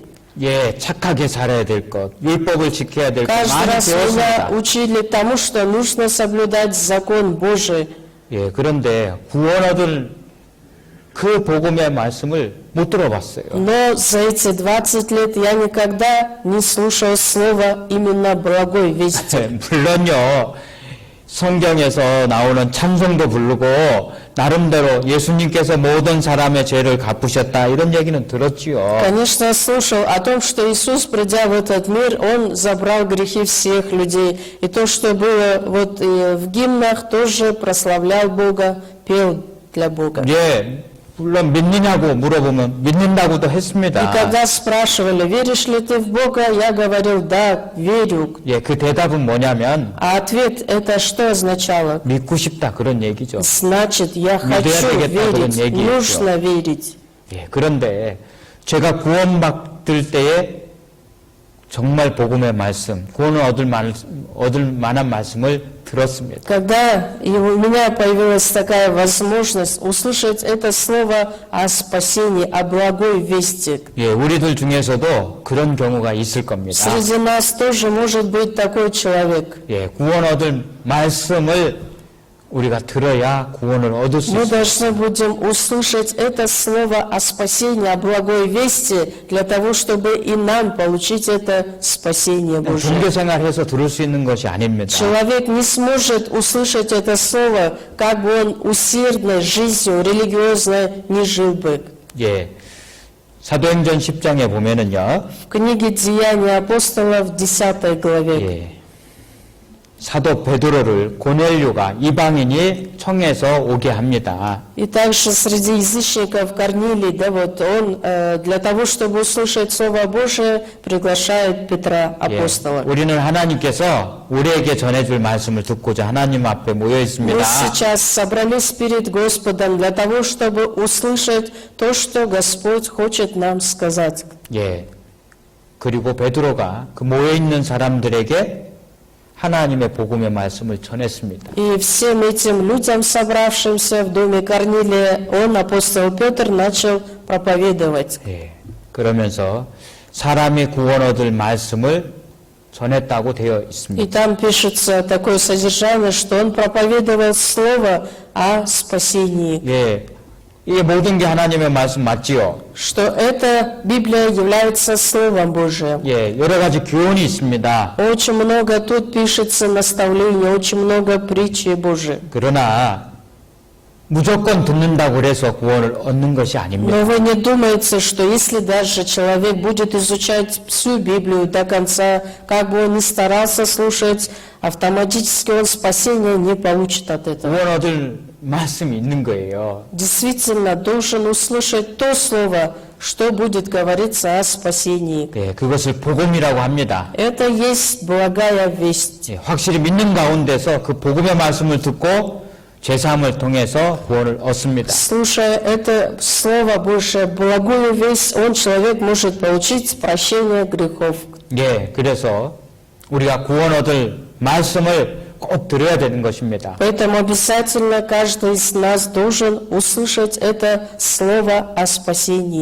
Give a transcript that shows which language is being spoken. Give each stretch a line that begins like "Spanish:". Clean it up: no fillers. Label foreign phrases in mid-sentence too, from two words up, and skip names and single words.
Korean: 예, 착하게 살아야 될 것, 율법을 지켜야 될 것
Russian: Каждый
Korean: 많이
Russian: раз меня
Korean: 배웠습니다.
Russian: учили тому, что нужно соблюдать закон Божий.
Korean: 예, 그런데 구원 얻을 그 복음의 말씀을 못 들어봤어요.
Russian: Но за эти 20 лет я никогда не слушал слова именно благой вести.
Korean: 물론요, 성경에서 나오는 찬송도 부르고 나름대로 예수님께서 모든 사람의 죄를 갚으셨다 이런 얘기는 들었지요.
Russian: Конечно, слушал о том, что Иисус, придя в этот мир, Он забрал грехи всех людей. И то, что было вот и в гимнах, тоже прославлял Бога, пел для Бога.
Korean: 예, 물론 믿느냐고 물어보면 믿는다고도
Russian: И
Korean: 했습니다.
Russian: когда спрашивали, веришь ли ты в Бога, я говорил, да, верю.
Korean: 예, 그 대답은 뭐냐면
Russian: А ответ это что означало?
Korean: 믿고 싶다 그런 얘기죠.
Russian: Значит, я хочу
Korean: 되겠다, 그런
Russian: верить,
Korean: 얘기였죠.
Russian: нужно верить.
Korean: 예, 그런데 제가 구원받을 때에 정말 복음의 말씀, 구원을 얻을 만한 말씀을 들었습니다.
Russian: Когда у меня появилась такая возможность услышать это слово о спасении, о благой вести,
Korean: 예, 우리들 중에서도 그런 경우가 있을 겁니다.
Russian: среди нас тоже может быть такой человек.
Korean: 예, 구원 얻을 말씀을 우리가 들어야 구원을 얻을 수
Russian: Мы
Korean: 있습니다.
Russian: должны будем услышать это слово о спасении, о благой вести, для того, чтобы и нам получить это спасение Божие.
Korean: 종교 생활해서 들을 수 있는 것이 아닙니다.
Russian: Человек не сможет услышать это слово, как бы он усердной жизнью, религиозной не жил бы.
Korean: 예, 사도행전 10장에 보면은요,
Russian: В книге «Деяния апостолов» в 10 главе
Korean: 예, 사도 베드로를 고넬료가 이방인이 청해서 오게 합니다.
Russian: и также среди язычников Корнилий, да, вот он для того, чтобы услышать Слово Божие, приглашает Петра,
Korean: 예,
Russian: апостола.
Korean: 우리는 하나님께서 우리에게 전해줄 말씀을 듣고자 하나님 앞에 모여
Russian: Мы
Korean: 있습니다.
Russian: сейчас собрались перед Господом для того, чтобы услышать то, что Господь хочет нам сказать.
Korean: 예, 그리고 베드로가 그 모여 있는 사람들에게 하나님의 복음의 말씀을 전했습니다.
Russian: И всем этим людям, собравшимся в доме Корнилия, он, апостол Петр, начал проповедовать.
Korean: 예, 그러면서 사람이 구원 얻을 말씀을 전했다고 되어
Russian: И
Korean: 있습니다.
Russian: там пишется такое содержание, что он проповедовал слово о спасении.
Korean: 예, 이게 모든 게 하나님의 말씀 맞지요?
Russian: Что эта Библия является Словом Божиим.
Korean: 예, 여러 가지 교훈이 있습니다.
Russian: Очень много тут пишется наставлений, очень много притчей Божией.
Korean: 그러나 무조건 듣는다고 그래서 구원을 얻는 것이 아닙니다.
Russian: Но вы не думаете, что если даже человек будет изучать всю Библию до конца, как бы он ни старался слушать, автоматически он спасения не получит от этого.
Korean: 구원 얻을 말씀이 있는 거예요.
Russian: Действительно, должен услышать то слово, что будет говориться о спасении.
Korean: 예, 그것을 복음이라고 합니다.
Russian: Это есть благая весть.
Korean: 예, 확실히 믿는 가운데서 그 복음의 말씀을 듣고 죄사함을 통해서 구원을 얻습니다.
Russian: Слушая это Слово Божие, благую весть, человек может получить прощение грехов.
Korean: 예, 그래서 우리가 구원 얻을 말씀을 꼭 들어야 되는 것입니다.
Russian: Поэтому обязательно каждый из нас должен услышать это Слово о спасении.